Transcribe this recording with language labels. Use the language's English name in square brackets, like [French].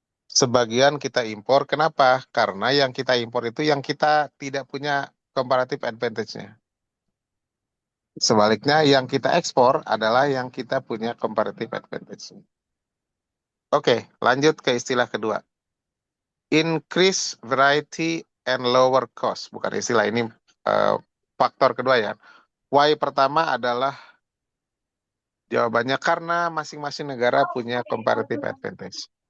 [Indonesian] Sebagian kita impor. Kenapa? Karena yang kita impor itu yang kita tidak punya comparative advantage-nya. Sebaliknya, yang kita ekspor adalah yang kita punya comparative advantage. Oke, lanjut ke istilah kedua. [English] Increase variety and lower cost. [Indonesian] Bukan istilah ini, eh, faktor kedua ya. Why pertama adalah jawabannya karena masing-masing negara punya comparative advantage.